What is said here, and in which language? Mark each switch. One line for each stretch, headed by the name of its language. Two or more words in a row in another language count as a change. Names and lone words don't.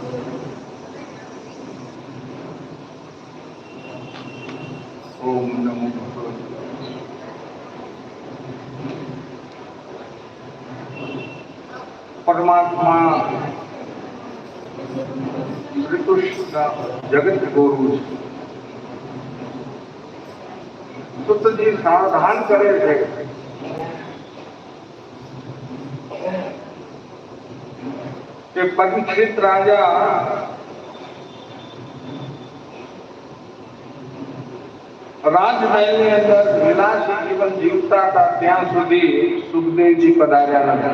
Sanskrit: ओम नमो भगवते। परमात्मा श्री कृष्ण जगत गुरु
Gujarati: સુતજી સાવધાન કરે છે કે પરીક્ષિત રાજા રાજમહેલની અંદર વિલાસી જીવન જીવતા હતા ત્યાં સુધી સુખદેવજી પધાર્યા નથી.